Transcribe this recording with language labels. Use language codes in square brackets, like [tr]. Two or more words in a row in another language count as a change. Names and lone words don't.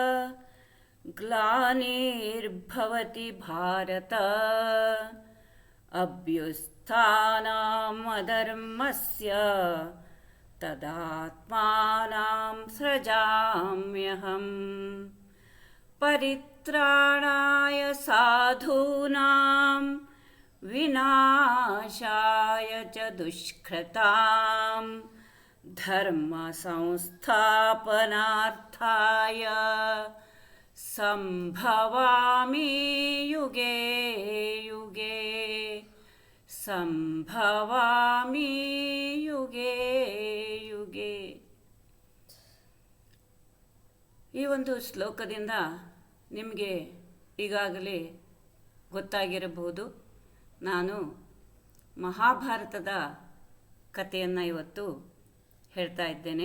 [sa] ಗ್ಲಾನಿರ್ಭವತಿ ಭಾರತ ಅಭ್ಯುತ್ಥಾನಂ ಅಧರ್ಮಸ್ಯ ತದಾತ್ಮಾನಂ ಸೃಜಾಮ್ಯಹಂ ಪರಿತ್ರಾಣಾಯ ಸಾಧೂನಾಂ ವಿನಾಶಾಯ ಚ ದುಷ್ಕೃತಾಂ ಧರ್ಮ ಸಂಸ್ಥಾಪನಾರ್ಥಾಯ ಸಂಭವಾಮಿ ಯುಗೇ ಯುಗೇ ಸಂಭವಾಮಿ ಯುಗೇ ಯುಗೇ. [kn] ಈ ಒಂದು ಶ್ಲೋಕದಿಂದ ನಿಮಗೆ ಈಗಾಗಲೇ ಗೊತ್ತಾಗಿರಬಹುದು. ನಾನು ಮಹಾಭಾರತದ ಕಥೆಯನ್ನು ಇವತ್ತು ಹೇಳ್ತಾ ಇದ್ದೇನೆ.